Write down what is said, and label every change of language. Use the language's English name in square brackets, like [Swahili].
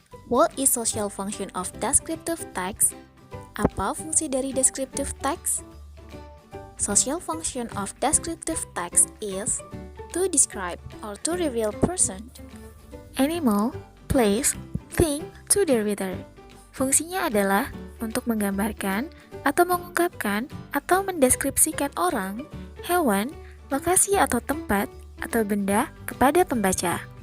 [English] What is social function of descriptive text? [Indonesian] Apa fungsi dari descriptive text? [English] Social function of descriptive text is to describe or to reveal person, animal, place, thing to the reader. [Indonesian] Fungsinya adalah untuk menggambarkan atau mengungkapkan atau mendeskripsikan orang, hewan, lokasi atau tempat atau benda kepada pembaca.